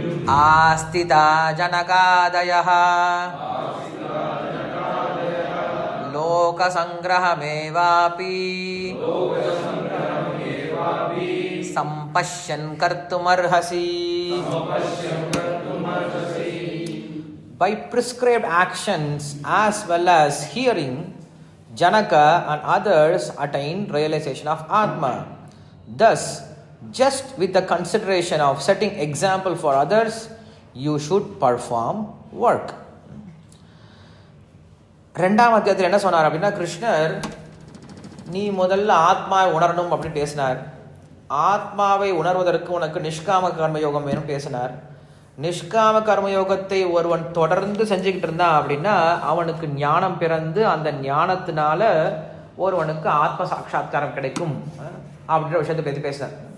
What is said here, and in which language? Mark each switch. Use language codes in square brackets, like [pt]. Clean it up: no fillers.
[sa] ஆஸ்திதா ஜனகாதயः லோகசங்கிரஹமேவாபி சம்பஷ்யன் கர்த்துமர்ஹசி. [en] By prescribed actions as well as hearing, Janaka and others attained realization of Atma. Thus, just with the consideration of setting example for others, you should perform work. [ta] ரெண்டாம் அத்தியாயத்தில் என்ன சொன்னார் அப்படின்னா, கிருஷ்ணர் நீ முதல்ல ஆத்மாவை உணரணும் அப்படின்னு பேசினார். ஆத்மாவை உணர்வதற்கு உனக்கு நிஷ்காம கர்மயோகம் வேணும் பேசினார். நிஷ்காம கர்மயோகத்தை ஒருவன் தொடர்ந்து செஞ்சுக்கிட்டு இருந்தான் அப்படின்னா அவனுக்கு ஞானம் பிறந்து அந்த ஞானத்தினால ஒருவனுக்கு ஆத்ம சாட்சா்காரம் கிடைக்கும் அப்படின்ற விஷயத்தை பற்றி பேசினார்.